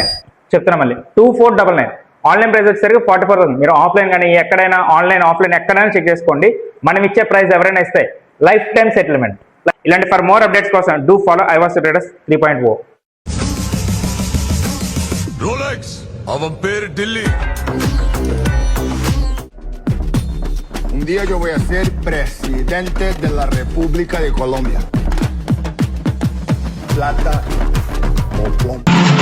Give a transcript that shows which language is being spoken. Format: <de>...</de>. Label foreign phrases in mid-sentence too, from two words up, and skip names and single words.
<te>చెప్తున్నా మళ్ళీ 2499.</te> <en>online price</en> <te>వచ్చేసరికి 44,000. మీరు ఆఫ్లైన్ కానీ ఎక్కడైనా</te> <en>online offline</en> <te>ఎక్కడైనా చెక్ చేసుకోండి. మనం ఇచ్చే ప్రైస్ ఎవరైనా ఇస్తే</te> <en>life time settlement.</en> <te>ఇలాంటి</te> <en>for more updates</en> <te>కోసం</te> <en>do follow</en> <te>ఐవాస్తు ట్రేడర్స్ 3.0. రోలెక్స్ అవన్ పేరు ఢిల్లీ.</te> <es>Un día yo voy a ser presidente de la República de Colombia. Plata o plomo.</es>